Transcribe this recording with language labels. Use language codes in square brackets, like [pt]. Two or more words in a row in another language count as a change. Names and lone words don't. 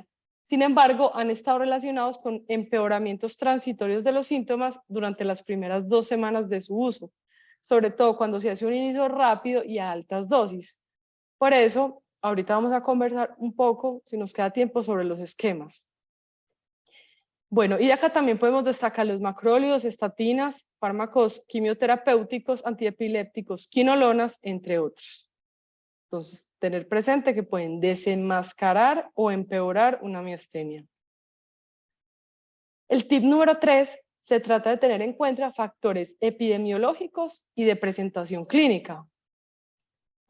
[es] Sin embargo, han estado relacionados con empeoramientos transitorios de los síntomas durante las primeras 2 semanas de su uso, sobre todo cuando se hace un inicio rápido y a altas dosis. Por eso, ahorita vamos a conversar un poco, si nos queda tiempo, sobre los esquemas. Bueno, y de acá también podemos destacar los macrólidos, estatinas, fármacos quimioterapéuticos, antiepilépticos, quinolonas, entre otros. Entonces, tener presente que pueden desenmascarar o empeorar una miastenia. El tip número 3 se trata de tener en cuenta factores epidemiológicos y de presentación clínica.